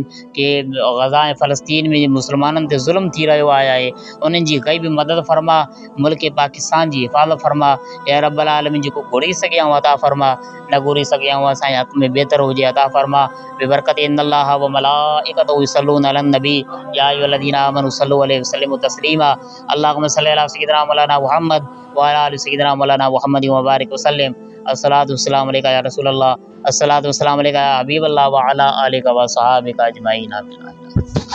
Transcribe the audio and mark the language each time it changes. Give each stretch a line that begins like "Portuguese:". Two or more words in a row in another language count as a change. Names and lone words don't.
Sindhi: के गज़ा ऐं फ़लस्तीन में मुस्लमाननि ते ज़ुल्म थी रहियो आहे, उन्हनि जी ग़ैबी मदद फरमा, मुल्क पाकिस्तान जी हिफ़ाज़त फरमा
Arabic: يا رب العالمين.
Sindhi: जेको घुरी सघे ऐं अता फरमा, न घुरी सघे ऐं असांजे हक़ में बहितर हुजे अता फरमा बिबरकत
Arabic: إن الله وملائكته يصلون على النبي يا أيها الذين آمنوا صلوا عليه وسلموا تسليما. اللهم صل على سيدنا مولانا محمد وعلى آل سيدنا مولانا محمد وبارك وسلم. الصلاة والسلام عليك يا رسول الله الصلاة والسلام عليك يا حبيب الله وعلى آلك وأصحابك أجمعين.